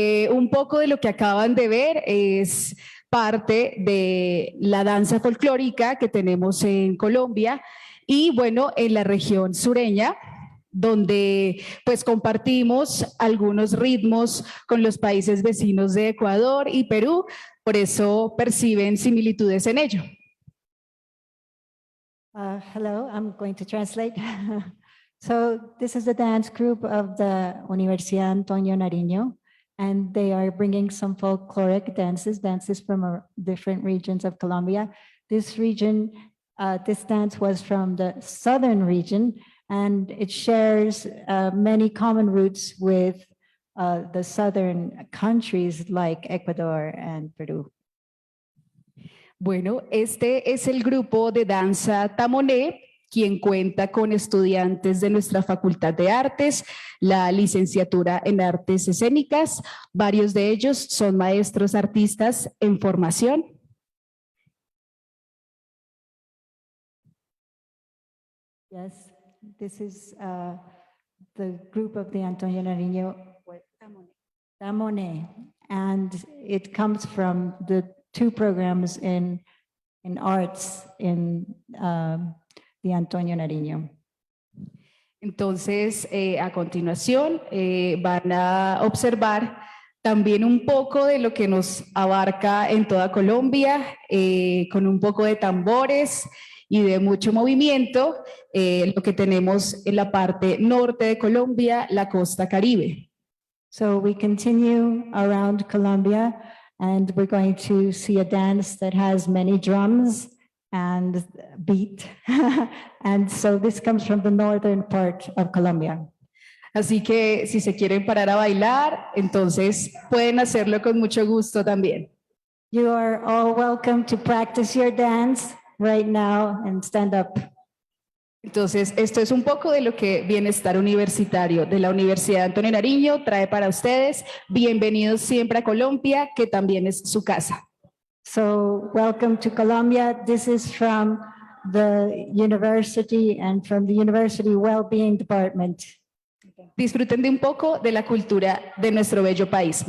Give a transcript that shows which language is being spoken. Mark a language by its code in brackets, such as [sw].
[es] Un poco de lo que acaban de ver es parte de la danza folclórica que tenemos en Colombia y bueno, en la región sureña, donde pues compartimos algunos ritmos con los países vecinos de Ecuador y Perú, por eso perciben similitudes en ello. [en] Hello, I'm going to translate. So this is the dance group of the Universidad Antonio Nariño, and they are bringing some folkloric dances from different regions of Colombia. This region, this dance was from the southern region, and it shares many common roots with the southern countries like Ecuador and Peru. [es] Bueno, este es el grupo de danza Tamoné, quien cuenta con estudiantes de nuestra Facultad de Artes, la licenciatura en Artes Escénicas. Varios de ellos son maestros artistas en formación. [en] Yes, this is the group of the Antonio Nariño Tamoné, and it comes from the two programs in arts in the Antonio Nariño. [es] Entonces, a continuación, van a observar también un poco de lo que nos abarca en toda Colombia, con un poco de tambores y de mucho movimiento, lo que tenemos en la parte norte de Colombia, la costa Caribe. [en] So we continue around Colombia, and we're going to see a dance that has many drums and beat. And so this comes from the northern part of Colombia. [es] Así que si se quieren parar a bailar, entonces pueden hacerlo con mucho gusto también. [en] You are all welcome to practice your dance right now and stand up. [es] Entonces, esto es un poco de lo que Bienestar Universitario de la Universidad Antonio Nariño trae para ustedes. Bienvenidos siempre a Colombia, que también es su casa. [en] So welcome to Colombia. This is from the university and from the University Wellbeing Department. [es] Disfruten de un poco de la cultura de nuestro bello país.